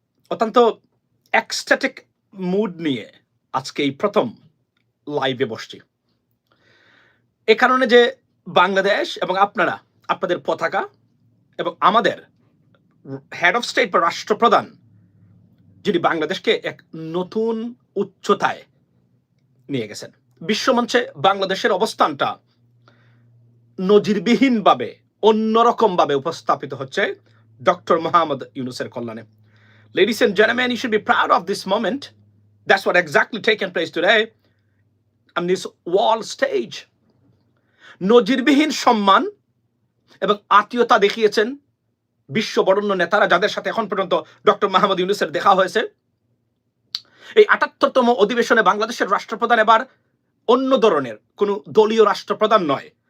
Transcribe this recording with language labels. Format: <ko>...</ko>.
<bn>অত্যন্ত ecstatic mood নিয়ে আজকে এই প্রথম লাইভে বসছি, এ কারণে যে বাংলাদেশ এবং আপনারা আপনাদের পতাকা এবং আমাদের হেড অফ স্টেট বা রাষ্ট্রপ্রধান যিনি বাংলাদেশকে এক নতুন উচ্চতায় নিয়ে গেছেন, বিশ্বমঞ্চে বাংলাদেশের অবস্থানটা নজিরবিহীনভাবে অন্যরকমভাবে উপস্থাপিত হচ্ছে ডক্টর মোহাম্মদ ইউনুসের কল্যাণে।</bn> <en>Ladies and gentlemen, you should be proud of this moment. That's what exactly taken place today on this wall stage.</en> <bn>নজিরবিহীন সম্মান এবং আত্মীয়তা দেখিয়েছেন বিশ্ব বরেণ্য নেতারা, যাদের সাথে এখন পর্যন্ত ডক্টর মোহাম্মদ ইউনুসের দেখা হয়েছে। এই ৭৮তম অধিবেশনে বাংলাদেশের রাষ্ট্রপ্রধান এবার অন্য ধরনের কোন দলীয় রাষ্ট্রপ্রধান নয়।</bn>